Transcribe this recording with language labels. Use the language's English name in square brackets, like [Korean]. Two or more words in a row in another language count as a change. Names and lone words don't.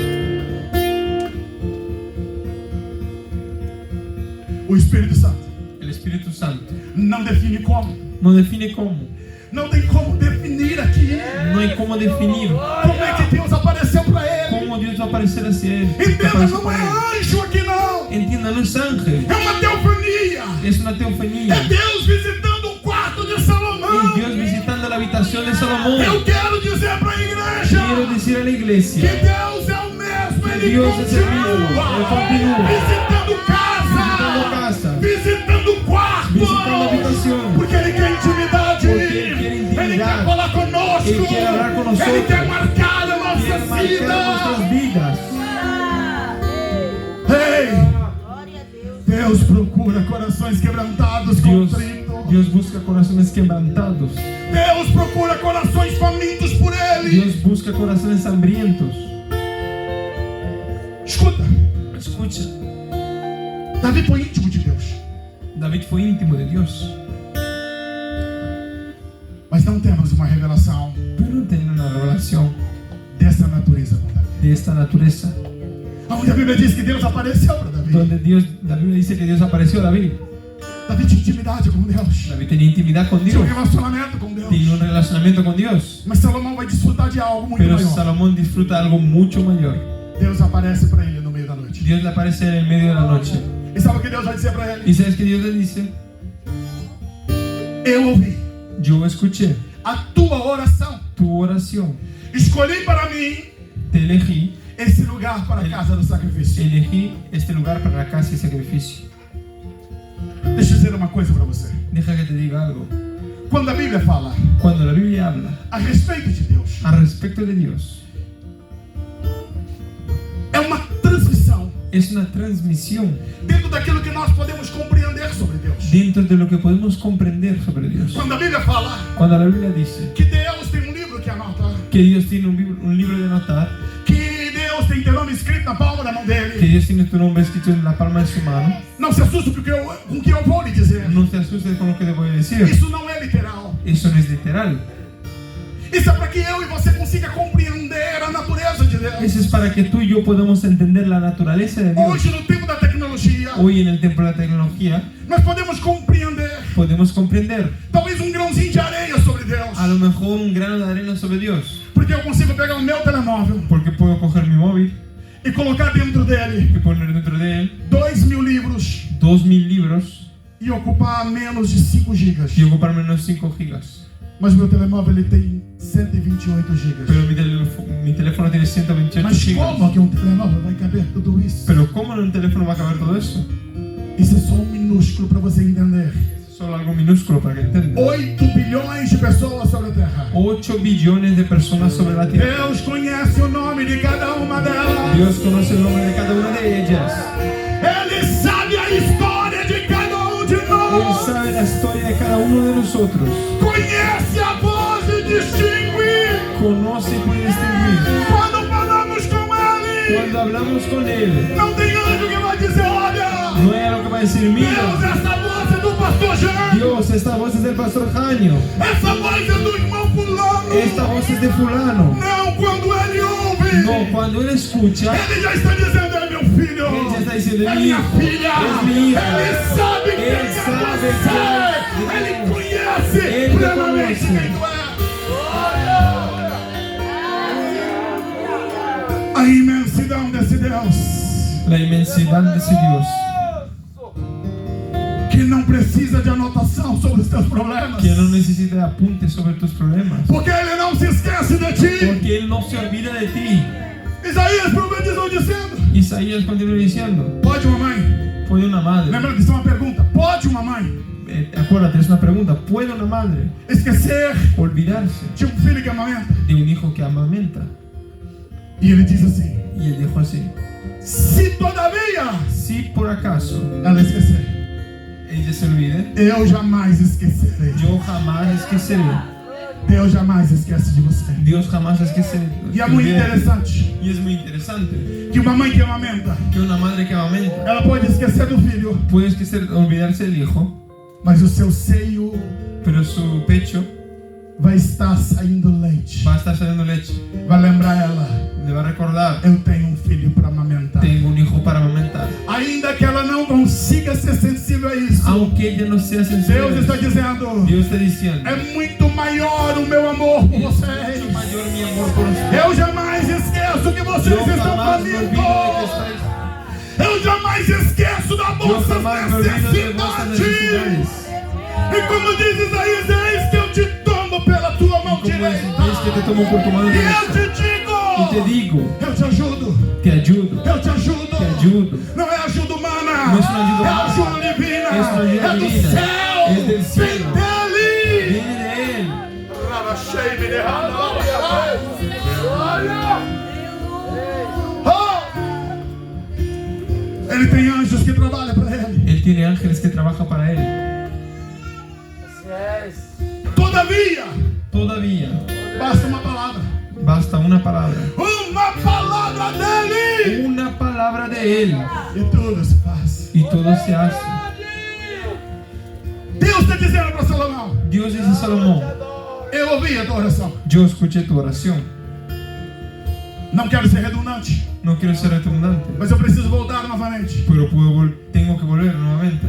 [Portuguese] O Espírito Santo [Spanish] El Espíritu Santo [Portuguese] não define como. [Spanish] no define cómo, [Portuguese] Não tem como definir aqui [Spanish] no hay cómo definir [Portuguese] como é que Deus apareceu para ele. [Spanish] cómo Dios va a aparecer hacia él. [Portuguese] Entenda, [Spanish] Aparece [Portuguese] não [Spanish] para él. [Portuguese] é anjo aqui não. [Spanish] Entienda, no es ángel, [Portuguese] É uma teofania. [Spanish] es una teofanía. [Portuguese] É Deus visitando o quarto de Salomão. [Spanish] Es Dios visitando la habitación de Salomón. [Portuguese] Eu quero dizer para a igreja [Spanish] Quiero decir a la [Portuguese] que [Spanish] iglesia, [Portuguese] Deus é o mesmo. Ele [Spanish] Dios es el mismo, Él continúa [Portuguese] visitando [Spanish] visitando [Portuguese] casa, [Spanish] casa, [Portuguese] visitando quarto, [Spanish] visitando habitación, [Portuguese] porque Ele quer intimidade. [Spanish] porque Él quiere [Portuguese] Ele [Spanish] intimidad, [Portuguese] quer falar conosco. [Spanish] Ele quer hablar com nós. [Portuguese] Ele quer marcar a [Spanish] quiere [Portuguese] nossa [Spanish] marcar [Portuguese] vida. [Spanish] nuestras vidas. [Portuguese] Ei, Deus procura corações quebrantados, contritos. [Spanish] Dios busca corazones quebrantados. [Portuguese] Deus procura corações famintos por Ele. [Spanish] Dios busca corazones hambrientos. [Portuguese] Escuta, [Spanish] Escucha, [Portuguese] Davi foi íntimo de Deus, [Spanish] David fue íntimo de Dios, [Portuguese] mas não temos uma revelação [Spanish] pero no tenía una revelación [Portuguese] dessa natureza com Davi. [Spanish] de esta naturaleza, [Portuguese] Onde a Bíblia diz que Deus apareceu para Davi. [Spanish] donde la Biblia dice que Dios apareció a David. [Portuguese] Davi tinha intimidade com Deus, [Spanish] David tenía intimidad con [Portuguese] tinha um [Spanish] Dios, [Portuguese] relacionamento com Deus. [Spanish] tenía un relacionamiento con Dios, [Portuguese] Mas Salomão vai desfrutar de algo muito [Spanish] pero [Portuguese] maior. [Spanish] Salomón disfruta algo mucho mayor. [Portuguese] Deus aparece para ele no meio da noite. [Spanish] Dios le aparece en el medio de la noche. [Portuguese] E sabe o que Deus vai dizer para ele? [Spanish] ¿Y sabes que Dios le dice? [Portuguese] Eu ouvi [Spanish] Yo escuché [Portuguese] a tua oração. [Spanish] tu oración, [Portuguese] Escolhi para mim [Spanish] te elegí, [Portuguese] esse lugar para a casa do sacrifício. [Spanish] elegí este lugar para la casa y sacrificio. [Portuguese] Deixa eu dizer uma coisa para você. [Spanish] Deja que te diga algo. [Portuguese] Quando a Bíblia fala [Spanish] Cuando la Biblia habla [Portuguese] a respeito de Deus, [Spanish] al respecto de Dios, [Portuguese] é uma transmissão [Spanish] es una transmisión [Portuguese] dentro daquilo que nós podemos compreender sobre Deus. [Spanish] dentro de lo que podemos comprender sobre Dios. [Portuguese] Quando a Bíblia fala [Spanish] Cuando la Biblia dice [Portuguese] que Deus tem um livro que anota, [Spanish] que Dios tiene un libro de anotar, [Portuguese] que Deus tem teu nome escrito na palma da mão [Spanish] que [Portuguese] dele, [Spanish] Dios tiene tu nombre escrito en la palma de su mano, [Portuguese] não se assuste com o que eu vou lhe dizer. [Spanish] no te asustes con lo que te voy a decir. [Portuguese] Isso não é literal. [Spanish] Eso no es literal. [Portuguese] Isso é para que eu e você consiga compreender a natureza de Deus. [Spanish] Eso es para que tú y yo podamos entender la naturaleza de Dios. [Portuguese] Hoje, no tempo da tecnologia, [Spanish] Hoy en el tiempo de la tecnología [Portuguese] nós podemos compreender [Spanish] podemos comprender [Portuguese] talvez um grãozinho de areia sobre Deus. [Spanish] a lo mejor un grano de arena sobre Dios, [Portuguese] Porque eu consigo pegar o meu telemóvel [Spanish] porque puedo coger mi móvil [Portuguese] e colocar dentro dele [Spanish] y poner dentro de él [Portuguese] 2.000 livros [Spanish] 2000 libros [Portuguese] e ocupar menos de 5 gigas. [Spanish] y ocupar menos 5 gigas. [Portuguese] Mas meu telemóvel ele tem 128 gigas. [Spanish] Pero mi teléfono tiene 128 [Portuguese] Mas [Spanish] gigas. [Portuguese] como que um telemóvel vai caber tudo isso? [Spanish] Pero ¿cómo en un teléfono va a caber todo eso? [Portuguese] Isso é só um minúsculo para você entender. [Spanish] Solo algo minúsculo para que entiendas. [Portuguese] 8 bilhões de pessoas sobre a Terra. [Spanish] 8 billones de personas sobre la tierra. [Portuguese] Deus conhece o nome de cada uma delas. [Spanish] Dios conoce el nombre de cada una de ellas. [Portuguese] Ele sabe a história de cada um de [Spanish] Él [Portuguese] nós. [Spanish] sabe la historia de cada uno de nosotros. [Portuguese] Conhece a voz e distingue. [Spanish] Conoce y puede distinguir. [Portuguese] Quando falamos com Ele, [Spanish] Cuando hablamos con Él, [Portuguese] não tem anjo que vai dizer: olha, [Spanish] no hay algo que va a decir, [Portuguese] Deus, [Spanish] mira, [Portuguese] essa voz é do pastor Jean. [Spanish] Dios, esta voz es del pastor Jaño. [Portuguese] Essa voz é do irmão fulano. [Spanish] Esta voz es de fulano. [Portuguese] Não, quando ele ouve, [Spanish] No, cuando Él escucha, [Portuguese] ele já está dizendo: é meu filho. [Spanish] Él ya está diciendo, [Portuguese] É [Spanish] es mi [Portuguese] minha [Spanish] hijo, [Portuguese] filha. [Spanish] es mi hija. [Portuguese] Ele sabe quem [Spanish] Él [Portuguese] é [Spanish] sabe [Portuguese] você. quem é. Ele conhece Ele plenamente conhece. quem tu é. A imensidão desse Deus [Spanish] la inmensidad de ese Dios, [Portuguese] que não precisa de anotação sobre os teus problemas, [Spanish] que no necesita de apuntes sobre tus problemas, [Portuguese] porque Ele não se esquece de ti. [Spanish] porque Él no se olvida de ti. [Portuguese] Isaías profetizou dizendo: [Spanish] Isaías continúa diciendo, [Portuguese] pode uma mãe? [Spanish] ¿puede una madre? [Portuguese] Lembra que isso é uma pergunta. Pode uma mãe [Spanish] Acuérdate, es una pregunta, ¿puede una madre [Portuguese] esquecer [Spanish] olvidarse [Portuguese] de um filho que amamenta? [Spanish] de un hijo que amamenta? [Portuguese] E ele diz assim: [Spanish] Y él dijo así, [Portuguese] se todavia [Spanish] si por acaso [Portuguese] ela esquecer, [Spanish] ella se olvide, [Portuguese] eu jamais esquecerei. [Spanish] yo jamás esqueceré. [Portuguese] Deus jamais esquece de você. [Spanish] Dios jamás esquece. [Portuguese] E é muito interessante [Spanish] Y es muy interesante [Portuguese] que uma mãe que amamenta, [Spanish] que una madre que amamenta [Portuguese] ela pode esquecer do filho, [Spanish] puede olvidarse del hijo, [Portuguese] mas o seu seio [Spanish] pero su pecho [Portuguese] vai estar saindo leite. [Spanish] va a estar saliendo leche. [Portuguese] Vai lembrar ela: [Spanish] Le va a recordar, [Portuguese] eu tenho um filho para amamentar. [Spanish] tengo un hijo para amamentar. [Portuguese] Ainda que ela não consiga ser sensível a isso, [Spanish] Aunque ella no sea sensible, [Portuguese] Deus está dizendo: [Spanish] Dios está diciendo, [Portuguese] é muito maior o meu amor por [Spanish] mucho [Portuguese] vocês. [Spanish] mayor mi amor por ustedes. [Portuguese] Eu jamais esqueço que vocês [Spanish] Yo [Portuguese] estão [Spanish] jamás me olvido de que [Portuguese] famintos. [Spanish] estáis. [Portuguese] Eu jamais esqueço das [Spanish] Yo [Portuguese] vossas [Spanish] jamás me olvido de vuestras [Portuguese] necessidades. [Spanish] necesidades. [Portuguese] E como diz Isaías, eis que eu te tomo pela tua mão [Spanish] Como [Portuguese] direita. [Spanish] es que te tomo por tu mano [Portuguese] E eu [Spanish] derecha [Portuguese] te digo: [Spanish] y te digo, [Portuguese] eu te ajudo. [Spanish] te ayudo, [Portuguese] Eu te ajudo. [Spanish] te ayudo. [Portuguese] Não é ajuda humana. Não é uma ajuda É humana. ajuda divina. É uma ajuda É do divina. céu. [Spanish] É del cielo. [Portuguese] Vem dele. [Spanish] Viene de él. [Portuguese] Ele tem anjos que trabalham para ele. [Spanish] Él tiene ángeles que trabajan para él. [Portuguese] Todavia, [Spanish] Todavía [Portuguese] basta uma palavra. [Spanish] basta una palabra. [Portuguese] Uma palavra dele. [Spanish] Una palabra de él [Portuguese] E tudo se faz. [Spanish] y todo se hace. [Portuguese] Deus está dizendo para Salomão: [Spanish] Dios dice a Salomón, [Portuguese] eu ouvi a tua oração. [Spanish] yo escuché tu oración. [Portuguese] Não quero ser redundante, [Spanish] No quiero ser redundante, [Portuguese] mas eu preciso voltar novamente [Spanish] pero tengo que volver nuevamente